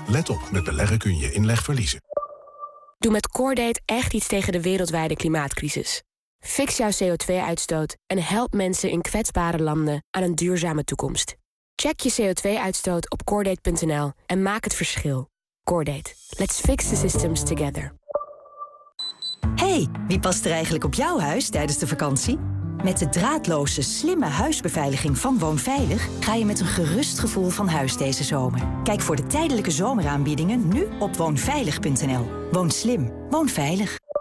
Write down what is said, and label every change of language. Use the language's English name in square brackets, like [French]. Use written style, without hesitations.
[Dutch] Let op, met beleggen kun je inleg verliezen. Doe met CoreDate echt iets tegen de wereldwijde klimaatcrisis. Fix jouw CO2-uitstoot en help mensen in kwetsbare landen aan een duurzame toekomst. Check je CO2-uitstoot op CoreDate.nl en maak het verschil. CoreDate. [English] Let's fix the systems together. [Dutch] Hey, wie past er eigenlijk op jouw huis tijdens de vakantie? Met de draadloze, slimme huisbeveiliging van Woonveilig ga je met een gerust gevoel van huis deze zomer. Kijk voor de tijdelijke zomeraanbiedingen nu op woonveilig.nl. Woon slim. Woon veilig.